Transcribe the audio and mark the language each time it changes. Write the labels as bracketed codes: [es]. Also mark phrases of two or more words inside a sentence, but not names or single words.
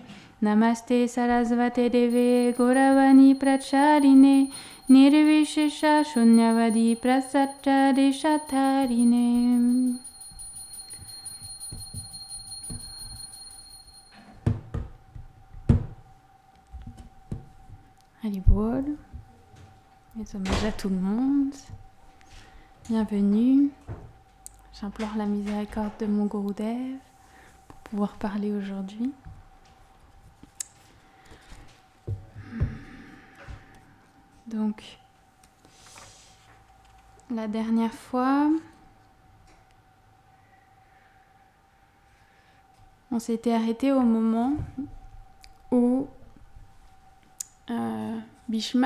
[sa] नमस्ते सारस्वते देवे गौरवाणी प्रचारिणे निर्विशेष शून्यवादि पाश्चात्य देशतारिणे. [fr] Haribol, mes hommages à tout le monde, bienvenue. J'implore la miséricorde de mon Gurudev pour pouvoir parler aujourd'hui. Donc, la dernière fois, on s'était arrêté au moment où Bhishma